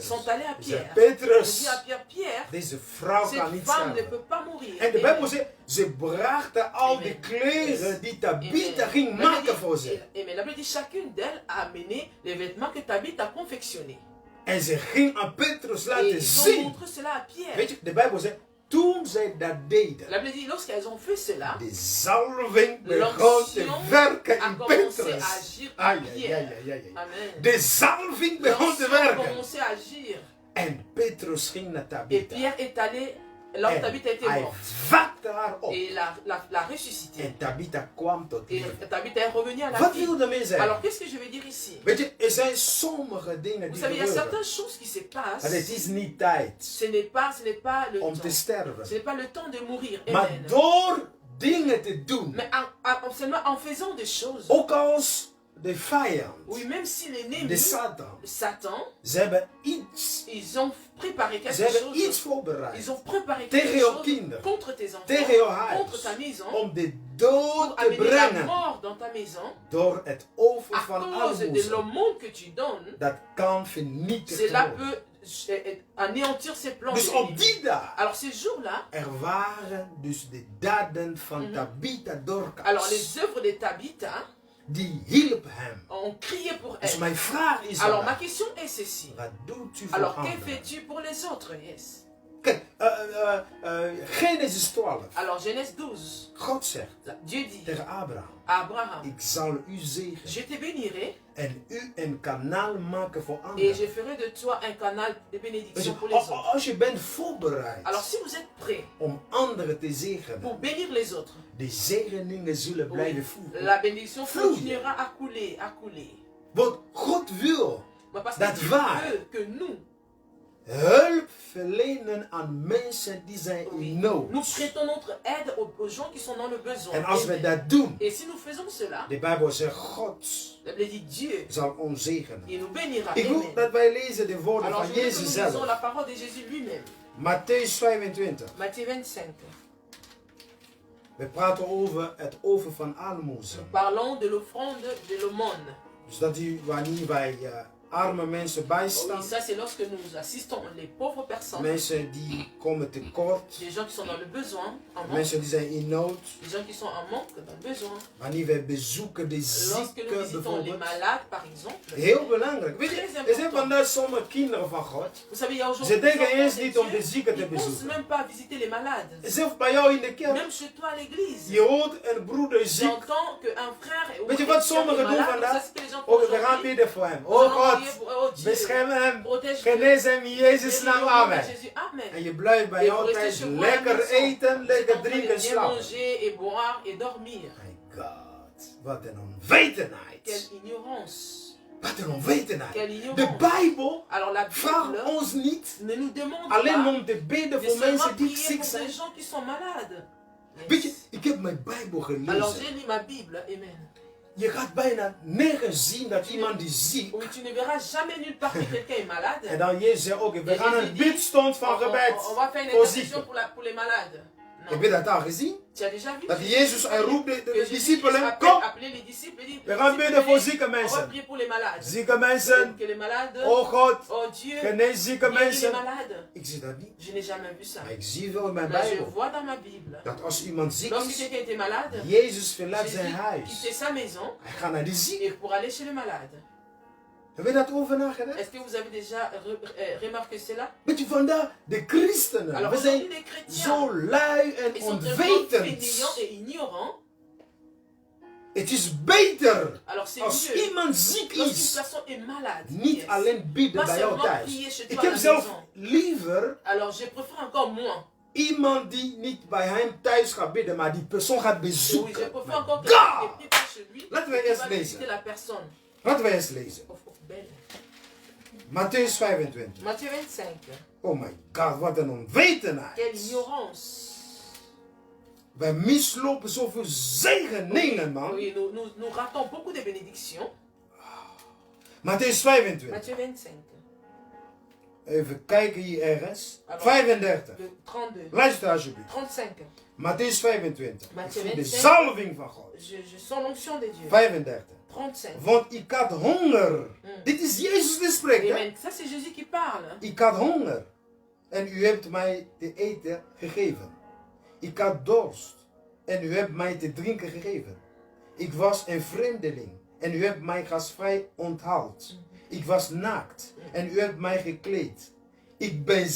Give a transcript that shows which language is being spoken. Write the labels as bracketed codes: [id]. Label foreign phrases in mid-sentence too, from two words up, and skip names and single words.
[fr] sont allées à [nl] Ze zei, [fr] Pierre. On dit [nl] Petrus, [fr] à Pierre, Pierre, [nl] deze vrouw kan [fr] cette [nl] niet [fr] femme ne [nl] sterven. [fr] peut pas mourir. [nl] En de Amen. Bijbel zegt, ze brachten al die Amen. kleren die Tabitha Amen. ging [fr] La Bible [nl] maken [fr] dit- [nl] voor ze. Amen. [fr] La Bible dit, chacune d'elles a amené les vêtements que Tabitha a confectionnés. [nl] En ze ging aan Petrus [fr] Et [nl] laten [fr] ils ont [nl] zien. [fr] montré cela à Pierre. [nl] Weet je, de Bijbel zegt, toen zij dat deden, [fr] La Bible dit, lorsqu'elles ont fait cela, [nl] de zalving begon te [fr] l'onction [nl] werken [fr] a [nl] in [fr] commencé à [nl] Petrus. [fr] agir en Ai, ai, ai, Pierre. ai, ai, ai. [nl] Amen. De zalving begon te [fr] L'onction a [nl] werken. [fr] commencé à agir. [nl] En Petrus ging naar [fr] Et [nl] Tabitha. [fr] Pierre est allé là où [nl] En [fr] Tabitha était [nl] hij [fr] morte. [nl] vakte haar op. [fr] Et l'a ressuscité. [nl] En Tabitha kwam tot [fr] Et [nl] leven. [fr] Tabitha est revenue à la [nl] Wat [fr] vie. [nl] wil daarmee [fr] Alors [nl] zeggen? [fr] qu'est-ce que je veux dire ici? [nl] Weet je, er zijn sommige dingen [fr] Vous [nl] die [fr] savez, il y a [nl] gebeuren. [fr] certaines choses qui se passent. [nl] En het is niet tijd [fr] Ce n'est pas le [nl] om te [fr] temps. [nl] sterven. [fr] Ce n'est pas le temps de mourir. [nl] Maar Amen. door dingen te doen, [fr] Mais seulement en faisant des choses. [nl] ook als de vijand, [fr] Oui, même si l'ennemi, [nl] de Satan, [fr] Satan, [nl] ze hebben iets, [fr] ils ont préparé [nl] ze [fr] quelque [nl] hebben iets [fr] chose. [nl] voorbereid [fr] Ils ont préparé [nl] tegen [fr] quelque [nl] jouw [fr] chose [nl] kinderen, [fr] contre tes enfants, [nl] tegen jouw [fr] contre ta [nl] huis, [fr] maison, [nl] om de [fr] pour [nl] dood te [fr] amener la [nl] brengen [fr] mort dans ta maison. [nl] door het over [fr] À [nl] van [fr] cause de [nl] almoezen. [fr] l'aumône que tu donnes, [nl] Dat kan vernietigd [fr] cela [nl] worden. [fr] peut anéantir ses plans. [nl] Dus de op [fr] l'ennemi. [nl] die dag, [fr] Alors ces jours-là, [nl] er waren dus de daden van Mhm. Tabitha Dorcas. [fr] alors les œuvres de Tabitha [nl] Die hielp hem. [fr] ont crié pour [nl] Dus [fr] elle. [nl] mijn vraag is [fr] Alors ma [nl] vandaag, [fr] question est ceci. [nl] wat doet u voor [fr] Alors que [nl] anderen? [fr] fais-tu pour les autres? [en] Yes. [nl] Kijk, Genesis 12. [fr] Alors Genèse 12, [nl] God zegt [fr] Dieu dit [nl] tegen Abraham, [fr] à Abraham, [nl] ik zal u zegenen [fr] je te bénirai [nl] en u een kanaal maken voor [fr] et [nl] anderen. [fr] je ferai de toi un canal de [nl] Weet je, [fr] bénédiction pour les autres. [nl] als je bent voorbereid [fr] Alors si vous êtes prêts [nl] om anderen te zegenen, [fr] pour bénir les autres, [nl] de zegeningen zullen blijven [fr] oui, [nl] voeren. [fr] la bénédiction [nl] Vloeien. [fr] continuera à couler, à couler. [nl] Want God wil [fr] Mais parce [nl] Dat [fr] que Dieu [nl] waar. [fr] veut que nous, [nl] hulp verlenen aan mensen die zijn [fr] oui, [nl] in nood. [fr] nous prêtons notre aide aux gens qui sont dans le besoin. [nl] En als we Amen. dat doen, [fr] Et si nous faisons cela, [nl] de Bijbel zegt God [fr] la Bible dit Dieu, [nl] zal ons zegenen. [fr] il nous bénira. [nl] Ik wil Amen. dat wij lezen de woorden [fr] Alors [nl] van [fr] je veux que [nl] Jezus [fr] nous lisons [nl] zelf. [fr] la parole de Jésus lui-même. [nl] Matthäus 25. [fr] Matthieu 25. [nl] We praten over het over van almoezen. [fr] Parlons de l'offrande de l'aumône. [nl] Dus dat u, wanneer wij arme mensen [fr] Oui, [nl] bijstaan, [fr] ça c'est lorsque nous assistons les pauvres personnes, [nl] mensen die komen tekort, [fr] des gens qui sont dans le besoin, en manque, [nl] mensen die zijn in nood. [fr] des gens qui sont en manque, dans le besoin. [nl] Wanneer wij bezoeken de [fr] Lorsque nous [nl] zieken [fr] visitons les [nl] bijvoorbeeld. [fr] malades, par exemple, [nl] Heel belangrijk. Weet je, [fr] Très [nl] er zijn [fr] important. [nl] vandaag sommige kinderen van God. [fr] vous savez, il y a [nl] Ze [fr] aujourd'hui [nl] denken [fr] des enfants [nl] eens [fr] de [nl] niet om de [fr] Dieu, [nl] zieken te [fr] ils ne pensent [nl] bezoeken. [fr] même pas à visiter les malades. [nl] Zelfs bij jou in de kerk. [fr] Même chez toi à l'église. [nl] Je hoort een broeder ziek. [fr] J'entends qu'un frère ou [nl] Weet je [fr] un [nl] wat [fr] chrétien [nl] sommigen [fr] est [nl] doen [fr] malade, [nl] vandaag? [fr] ça, c'est ce que les gens font [nl] Oh, we gaan [fr] aujourd'hui. [nl] bidden voor hem. [fr] Nous [nl] Oh [fr] allons [nl] God, [fr] prier pour- oh Dieu, [nl] bescherm hem. [fr] protège-le. [nl] Genees hem in Jezus' [fr] Guéris-le [nl] naam. [fr] au nom de [nl] Amen. [fr] Jésus. Amen. [nl] En je blijft bij [fr] Et [nl] jou [fr] vous restez [nl] thuis [fr] chez vous à la [nl] lekker [fr] maison. [nl] eten, [fr] Vous êtes [nl] lekker [fr] en train de [nl] drinken, [fr] bien [nl] slapen. [fr] manger et boire et dormir. [en] My God, [nl] wat een onwetendheid. [fr] Quelle ignorance. [nl] Wat een onwetendheid. [fr] Quelle [nl] De [fr] ignorance. [nl] Bijbel [fr] Alors la [nl] vraagt [fr] Bible [nl] ons niet [fr] ne nous demande [nl] alleen [fr] pas [nl] om te bidden [fr] de [nl] voor [fr] seulement [nl] mensen die [fr] prier [nl] ziek [fr] pour [nl] zijn. [fr] des gens qui sont malades. [nl] Weet je, [en] Yes. [nl] ik heb mijn Bijbel [fr] Alors [nl] gelezen. [fr] j'ai lu ma Bible, amen. [nl] Je gaat bijna nergens zien dat iemand die ziek. [fr] Oui, tu ne verras jamais nulle part que quelqu'un est malade. [nl] En dan Jezus zegt, oké, we [fr] En [nl] gaan Jezus een [fr] dit, [nl] bidstond van [fr] on [nl] gebed [fr] va faire une [nl] voor [fr] intercession [nl] zieken. [fr] pour les malades. Non. [nl] Heb je dat al gezien? [fr] Tu as déjà vu [nl] Dat Jezus hij roept de [fr] que Jésus [nl] discipelen, [fr] appelle- [nl] kom, [fr] appelait les disciples et dit, [nl] we gaan bidden voor zieke [fr] on va [nl] mensen. [fr] prier pour les malades. [nl] Zieke mensen, [fr] Que les malades, [nl] oh God, [fr] oh Dieu, [nl] genees zieke [fr] guéris les [nl] mensen. [fr] malades. [nl] Ik zie dat niet. [fr] Je n'ai jamais vu ça. [nl] Maar ik zie wel in mijn [fr] Mais je [nl] Bijbel [fr] vois dans ma Bible. [nl] dat als iemand ziek [fr] Lorsque [nl] is, [fr] quelqu'un était malade, [nl] Jezus verlaat zijn [fr] Jésus [nl] huis. [fr] quittait sa maison [nl] Hij gaat naar die ziek. [fr] et pour aller chez le malade. [nl] Heb je dat over nagedacht? [fr] Est-ce que vous avez déjà remarqué cela? [nl] Weet je, vandaag de christenen, [fr] Alors [nl] we [fr] aujourd'hui, [nl] zijn [fr] les chrétiens, [nl] zo lui en [fr] ils sont tellement [nl] onwetend. [fr] fainéants et ignorants. [nl] Het is beter [fr] Alors c'est [nl] als [fr] mieux [nl] iemand ziek [fr] lorsqu'une [nl] is, [fr] personne est malade. [nl] niet [en] Yes. [nl] alleen bidden [fr] Pas [nl] bij jou [fr] seulement [nl] thuis. [fr] prier chez [nl] Ik [fr] toi à [nl] heb [fr] la [nl] zelf [fr] maison. [nl] liever [fr] Alors je préfère encore moins. [nl] iemand die niet bij hem thuis gaat bidden, maar die persoon gaat [fr] Oui, je [nl] bezoeken. [fr] préfère [en] My [fr] encore [en] God! [fr] quelqu'un qui prie pas chez lui. [nl] Laten we [fr] qui [nl] eerst [fr] va [nl] lezen. [fr] visiter la personne. [nl] Laten we eens lezen. Of belle. Matthäus 25. [fr] Matthieu 25. [en] Oh my God, [nl] wat een onwetendheid. [fr] Quelle ignorance. [nl] Wij mislopen zoveel zegeningen, man. [fr] Oui, nous ratons beaucoup de bénédictions. [nl] Matthäus 25. [fr] Matthieu 25. [nl] Even kijken hier ergens. [fr] Alors, 35. Le 32. [nl] Luister alsjeblieft. 35. Matthäus 25. [fr] Matthieu [nl] Ik voel de 25. zalving van God. [fr] Je sens l'onction de Dieu. 35. 35. [nl] Want ik had honger. Dit is Jezus die spreekt. Hè? [fr] Amen. Ça c'est Jésus qui parle. [nl] Ik had honger. En u hebt mij te eten gegeven. Ik had dorst. En u hebt mij te drinken gegeven. Ik was een vreemdeling. En u hebt mij gastvrij onthaald. Ik was naakt. En u hebt mij gekleed.